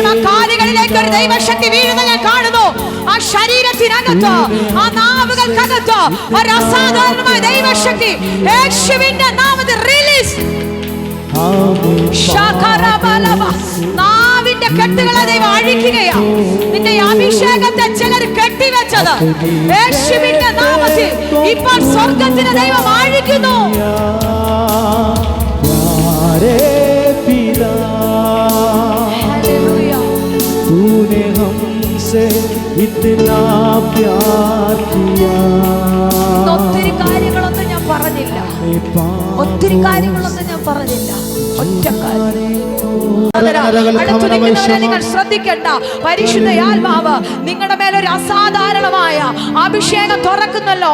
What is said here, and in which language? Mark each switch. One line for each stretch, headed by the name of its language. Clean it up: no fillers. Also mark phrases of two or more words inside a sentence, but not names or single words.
Malayalam: ആ കാലുകളിലേക്ക് ഒരു ദൈവശക്തി വീഴുന്ന ഞാൻ കാണുന്നു. ആ ശരീരത്തിനകത്ത്, ആ നാവുകൾക്കകത്ത് ഒരു അസാധാരണമായ ദൈവശക്തി യേശുവിന്റെ നാമത്തിൽ റിലീസ്. നാവിന്റെ കെട്ടുകളെ ദൈവം അഴിക്കുകയാണ്. നിന്റെ അഭിഷേകത്തെ ചിലർ കെട്ടിവെച്ചത് യേശുവിന്റെ നാമത്തിൽ ഇപ്പോൾ സ്വർഗത്തിന് ദൈവം അഴിക്കുന്നു.
Hindi: तूने हमसे इतना प्यार किया.
Malayalam: ഒത്തിരി കാര്യങ്ങളൊന്നും ഞാൻ പറഞ്ഞില്ല. ഒറ്റ കാര്യം നിങ്ങൾ ശ്രദ്ധിക്കേണ്ട. പരിശുദ്ധയാത്മാവ് നിങ്ങളുടെ മേലൊരു അസാധാരണമായ അഭിഷേകം തുറക്കുന്നല്ലോ.